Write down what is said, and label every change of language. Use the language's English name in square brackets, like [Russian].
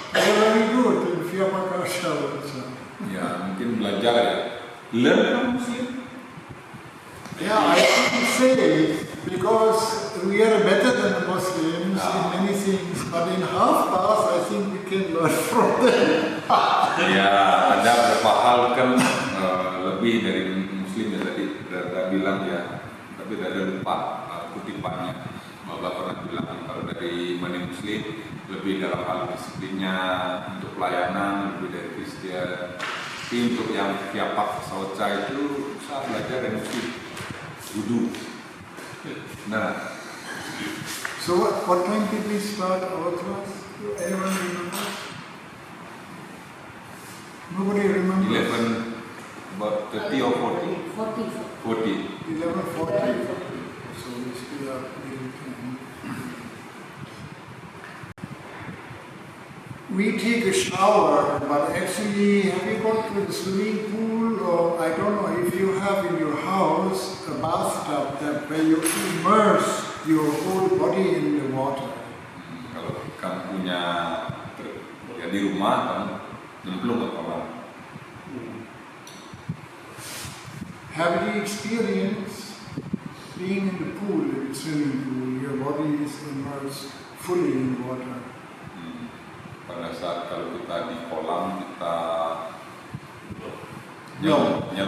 [English] They're very good in Vyabhakasha also. [Indonesian] Ya, mungkin belajar ya. [English] Learn from Muslim. Yeah, I couldn't say because we are better than the Muslims in many things, but in half bath I think we can learn from them. [Indonesian] Ya, ada beberapa hal kan lebih dari Muslim ya tadi sudah bilang ya, tapi ada lupa kutipannya. Bapak pernah bilang kalau dari Mani Muslim lebih dalam hal disiplinnya, untuk pelayanan lebih dari Kristen. Tapi untuk yang Vyapak Sauca itu saya belajar dari Muslim. Wudu. Nah. [English] So what time did we start our class? Anyone remember? Nobody remembers? 11, about 30 or 40? 40. 11:40. So we still have a little time. We take a shower, but actually, have you gone to the swimming pool, or I don't know if you have in your house a bathtub that where you immerse your whole body in the water? [Indonesian] Kalau kamu punya ya di rumah kamu nyemplung ke kolam. [English] Have you experienced being in the pool, in the swimming pool, your body is immersed fully in water? [Indonesian] Pada saat kalau kita di kolam kita [English] No.